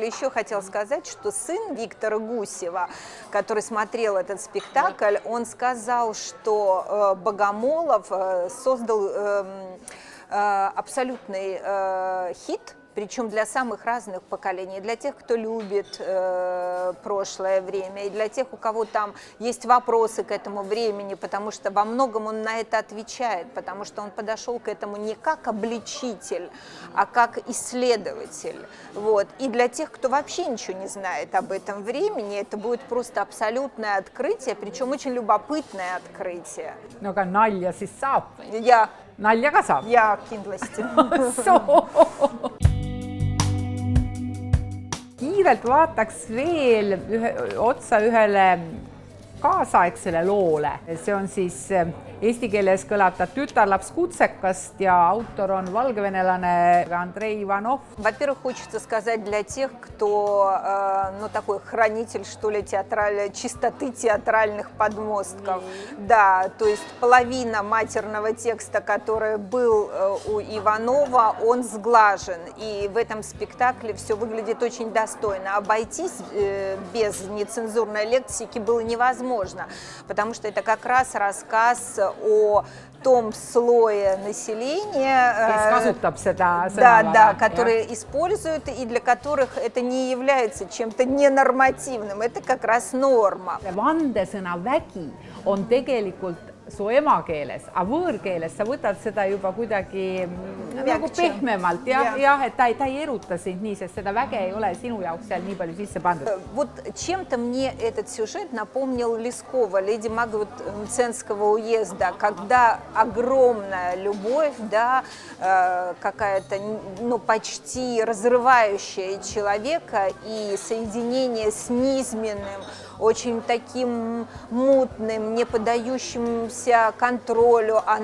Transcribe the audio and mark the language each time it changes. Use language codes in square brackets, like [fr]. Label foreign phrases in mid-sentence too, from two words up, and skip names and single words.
[ru] Еще хотел сказать, что сын Виктора Гусева, который смотрел этот спектакль, он сказал, что Богомолов создал абсолютный хит, причем для самых разных поколений, для тех, кто любит прошлое время, и для тех, у кого там есть вопросы к этому времени, потому что во многом он на это отвечает, потому что он подошел к этому не как обличитель, а как исследователь. Вот. И для тех, кто вообще ничего не знает об этом времени, это будет просто абсолютное открытие, причем очень любопытное открытие. [et] no aga nalja siis saab? Nalja ka saab? Ja, kindlasti. Kiirelt vaataks veel otsa ühele kaasaegsele loole. See on siis eesti keeles kõlab ta Tütarlaps Kutsekast ja autor on valgevenelane Andrei Ivanov. [ru] Во-первых, хочется сказать для тех, кто такой хранитель, что ли, чистоты театральных подмостков. Да, то есть половина матерного текста, который был у Иванова, он сглажен. И в этом спектакле все выглядит очень достойно. Обойтись без нецензурной лексики было невозможно, потому что это как раз рассказ о том слое населения, которые используют и для которых это не является чем-то ненормативным, это как раз норма. [et] Vandesõna vägi on tegelikult su emakeeles, aga võõrkeeles sa võtad seda juba kuidagi nagu pehmemalt, jah, et ta ei eruta sind nii, sest seda väge ei ole sinu jaoks seal nii palju sisse pandud. [ru] Вот чем-то мне этот сюжет напомнил Лескова, леди Магнут Мценского уезда, когда огромная любовь, да, какая-то, почти разрывающая человека и соединение с низменным, очень таким мутным, не поддающимся контролю,